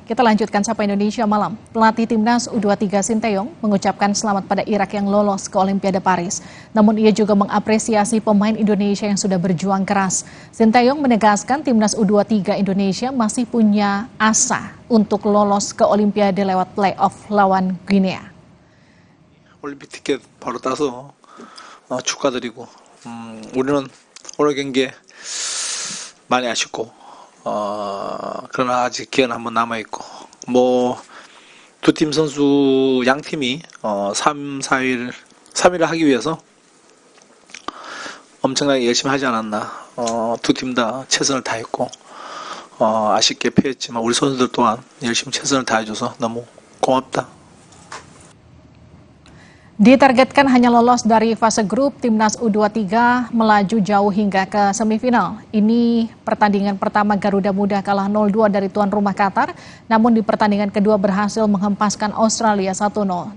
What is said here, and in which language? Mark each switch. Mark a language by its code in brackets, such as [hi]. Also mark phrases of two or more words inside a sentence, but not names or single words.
[id] Kita lanjutkan Sapa Indonesia Malam. Pelatih Timnas U23 Sinteyong mengucapkan selamat pada Irak yang lolos ke Olimpiade Paris. Namun ia juga mengapresiasi pemain Indonesia yang sudah berjuang keras. Sinteyong menegaskan Timnas U23 Indonesia masih punya asa untuk lolos ke Olimpiade lewat play-off lawan Guinea. [ko] 올림픽 티켓 바로 따서 축하드리고 우리는 오늘 경기에 많이 아쉽고 그러나 아직 기회는 한번 남아있고 두 팀 선수 양 팀이 3위를 하기 위해서 엄청나게 열심히 하지 않았나. 두 팀 다 최선을 다했고 아쉽게 패했지만 우리 선수들 또한 열심히 최선을 다해줘서 너무 고맙다. [id] Ditargetkan hanya lolos dari fase grup, Timnas U23 melaju jauh hingga ke semifinal. Ini pertandingan pertama Garuda Muda kalah 0-2 dari tuan rumah Qatar, namun di pertandingan kedua berhasil menghempaskan Australia 1-0.